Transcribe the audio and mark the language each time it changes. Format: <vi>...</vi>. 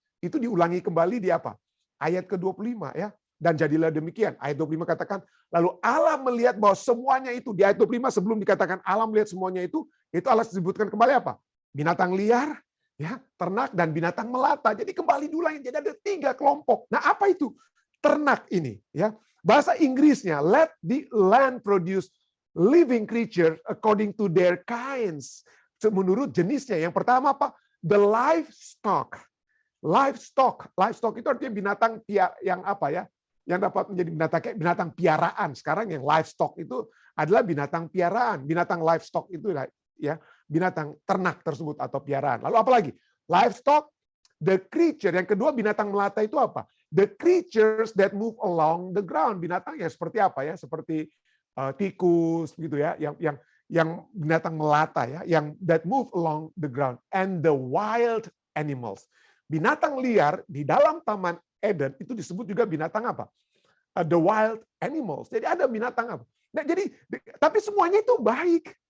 <id>Itu diulangi kembali di apa? Ayat ke-25 ya. Dan jadilah demikian. Ayat 25 katakan, lalu Allah melihat bahwa semuanya itu, di ayat 25 sebelum dikatakan Allah melihat semuanya itu Allah disebutkan kembali apa? Binatang liar, ya, ternak, dan binatang melata. Jadi kembali diulangi, jadi ada 3 kelompok. Nah, apa itu? Ternak ini, ya. Bahasa Inggrisnya,</id> <en>let the land produce living creature according to their kinds.</en> <id>Menurut jenisnya. Yang pertama apa?</id> <en>The livestock.</en> <id>Livestock itu artinya binatang yang apa ya? Yang dapat menjadi binatang piaraan. Sekarang yang livestock itu adalah binatang piaraan. Binatang livestock itu ya, binatang ternak tersebut atau piaraan. Lalu apa lagi?</id> <en>Livestock, the creature.</en> <id>Yang kedua binatang melata itu apa?</id> <en>The creatures that move along the ground.</en> <id>Binatang ya seperti apa ya? Seperti tikus gitu ya, yang binatang melata ya, yang</id> <en>that move along the ground, and the wild animals.</en> <id>Binatang liar di dalam Taman Eden itu disebut juga binatang apa?</id> <en>The wild animals.</en> <id>Jadi ada binatang apa? Nah, jadi tapi semuanya itu baik.</id>